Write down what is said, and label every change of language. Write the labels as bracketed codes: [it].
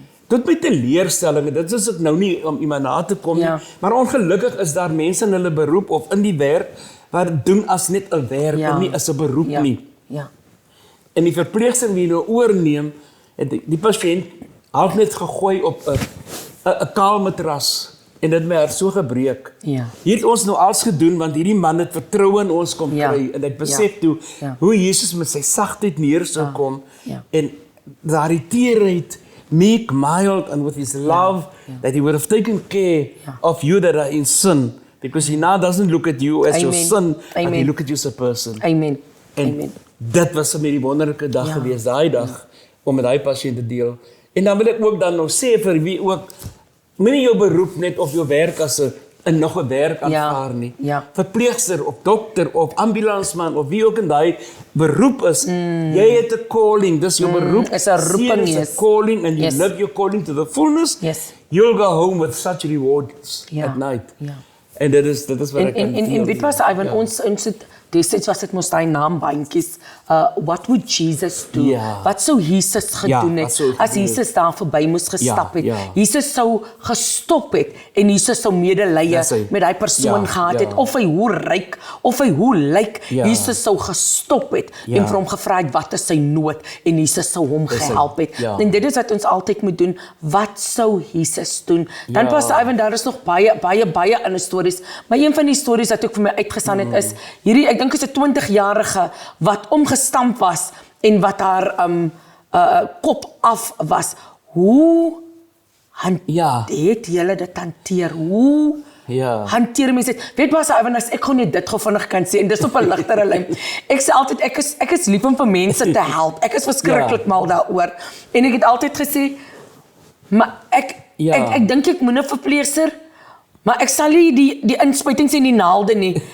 [af] Tot my teleurstelling, dit is ek nou nie om iemand na te kom nie, maar ongelukkig is daar mense in hulle beroep of in die werk, wat doen as net 'n werk en nie as 'n beroep nie. En die verpleegster wie nou oorneem, het die pasiënt half net gegooi op 'n kaal matras. En dit my hart so gebreek. Hier het ons nou alles gedoen, want hierdie man het vertroue in ons kom kry, en ek besef toe, hoe Jesus met sy sagtheid neer sou kom, en daardie teerheid, [en] meek, mild, and with his love, that he would have taken care of you that are in sin, because he now doesn't look at you as your son, but he look at you as a person. [af] Amen. En dit was vir my die wonderlike dag gewees, daai dag, om met daai pasiënt te deel. En dan wil ek ook dan nou sê vir wie ook, moenie jou beroep net of jou werk as 'n nog 'n werk aanvaar nie. Verpleegster of dokter of ambulansman of wie ook in daai beroep is, jy het 'n calling, dis jou beroep. Is 'n roeping, is 'n [en] calling, and you live your calling to the fullness. You'll go home with such rewards at night. [af] En dit is wat ek kan feel. En weet wat, Ivan, ons het destyds was dit mos daai naambandjies, [en] what would Jesus do? [af] Wat sou Jesus gedoen het as Jesus daar verby moes gestap het? Jesus sou gestop het en Jesus sou medelee met daai persoon gehad het, of hy hoe ryk, of hy hoe lyk, Jesus sou gestop het en vir hom gevra het wat is sy nood, en Jesus sou hom gehelp het. En dit is wat ons altyd moet doen, wat sou Jesus doen? Dan pas Ivan, daar is nog baie ander stories, maar een van die stories wat ook vir my uitgestaan het is, hierdie, ek dink is 'n 20-jarige wat omgestamp was en wat haar kop af was. Hoe het julle dit hanteer? Hoe hanteer mense dit? Weet pas, as ek gewoon net dit vinnig kan sê, en dis op 'n ligtere lyn. Ek sê altyd, ek is lief om vir mense te help. Ek is verskriklik mal daaroor. En ek het altyd gesê, maar ek dink ek moet 'n verpleegster, maar ek sal nie die inspuitings en die naalde nie.